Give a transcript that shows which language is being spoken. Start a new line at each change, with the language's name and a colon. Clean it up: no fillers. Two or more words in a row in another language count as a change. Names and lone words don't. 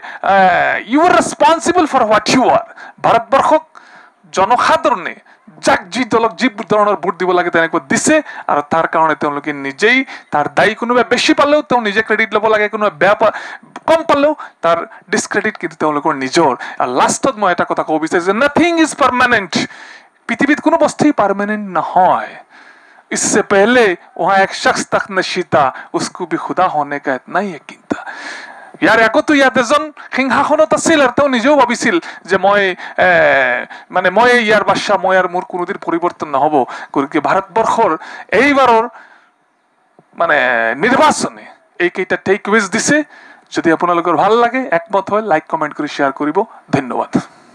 English: you are responsible for what you are
Assamese: ভাৰতবৰ্ষক জনসাধাৰণে যাক যি দলক যি ধৰণৰ ভোট দিব লাগে তেনেকৈ দিছে আৰু তাৰ কাৰণে তেওঁলোকে নিজেই তাৰ দায়ী কোনোবাই বেছি পালেও তেওঁ নিজে ক্ৰেডিট ল'ব লাগে কোনোবাই বেয়া কম পালেও তাৰ ডিছক্ৰেডিট কিন্তু তেওঁলোকৰ নিজৰ আৰু লাষ্টত মই এটা কথা ক'ব বিচাৰিছোঁ
English: nothing is permanent
Assamese: পৃথিৱীত কোনো বস্তুৱেই পাৰ্মানেণ্ট নহয়
Hindi: इससे पहले वहाँ एक शख्स तक नशी था उसको भी खुदा होने का इतना ही यकीन था
Assamese: ইয়াৰ আগতো ইয়াত এজন সিংহাসনত আছিল আৰু তেওঁ নিজেও ভাবিছিল যে মই ইয়াৰ বাদশাহ মই আৰু মোৰ কোনোদিন পৰিৱৰ্তন নহ'ব গতিকে ভাৰতবৰ্ষৰ এইবাৰৰ নিৰ্বাচনে এইকেইটা টেকএৱেজ দিছে যদি আপোনালোকৰ ভাল লাগে একমত হয়
English: like comment
Assamese: কৰি শ্বেয়াৰ কৰিব ধন্যবাদ